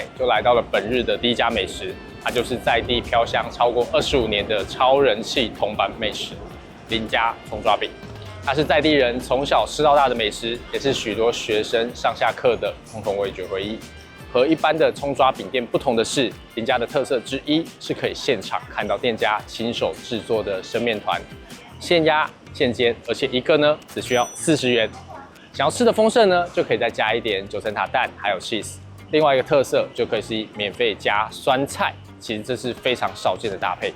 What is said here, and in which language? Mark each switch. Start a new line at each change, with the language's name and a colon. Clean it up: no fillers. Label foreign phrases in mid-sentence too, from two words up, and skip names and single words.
Chinese: 就來到了本日的第一家美食，它就是在地飄香超過25年的超人氣銅板美食——林家蔥抓餅。它是在地人從小吃到大的美食，也是許多學生上下課的共同味覺回憶。和一般的蔥抓餅店不同的是，林家的特色之一是可以現場看到店家親手制作的生面團，現壓現煎，而且一個呢只需要40元。想要吃的豐盛呢，就可以再加一點9層塔蛋，還有 cheese。另外一個特色就可以是免費加酸菜，其實這是非常少見的搭配。